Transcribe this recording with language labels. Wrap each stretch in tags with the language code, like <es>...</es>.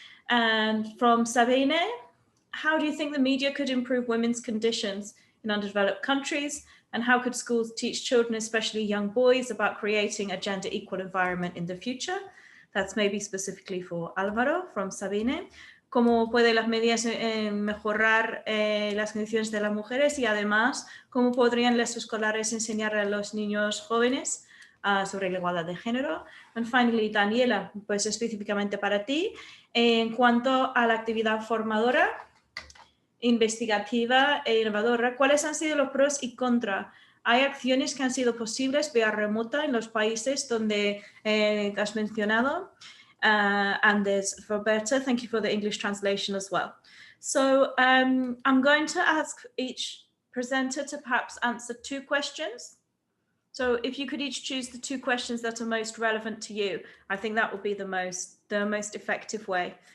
<en>And from Sabine, how do you think the media could improve women's conditions in underdeveloped countries, and how could schools teach children, especially young boys, about creating a gender equal environment in the future? That's maybe specifically for Álvaro, from Sabine.</en> <es>¿Cómo pueden las medidas mejorar las condiciones de las mujeres, y además cómo podrían los escolares enseñar a los niños jóvenes sobre la igualdad de género.</es> <en>And finally,</en> <es>Daniela, pues específicamente para ti, en cuanto a la actividad formadora, investigativa e innovadora, ¿cuáles han sido los pros y contras? ¿Hay acciones que han sido posibles vía remota en los países donde has mencionado?</es> <en>And there's Roberta, thank you for the English translation as well. So I'm going to ask each presenter to perhaps answer 2 questions. So if you could each choose the 2 questions that are most relevant to you, I think that would be the most effective way.</en>